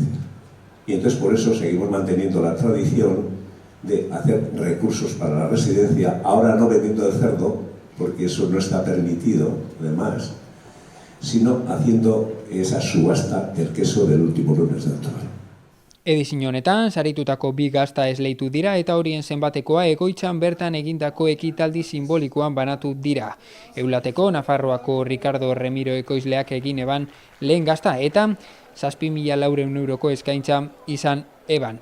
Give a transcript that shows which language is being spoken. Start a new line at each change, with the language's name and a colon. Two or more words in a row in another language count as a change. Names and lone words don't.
Spanish: Y entonces por eso seguimos manteniendo la tradición de hacer recursos para la residencia, ahora no vendiendo el cerdo, porque eso no está permitido, además, sino haciendo esa subasta del queso del último lunes de octubre.
Basque: Edizin honetan, saritutako bi gazta esleitu dira eta horien zenbatekoa Egoitzan bertan egindako ekitaldi simbolikoan banatu dira. Eulateko Nafarroako Ricardo Remiro ekoizleak egin eban lehen gazta eta 7.400 euroko eskaintza izan eban.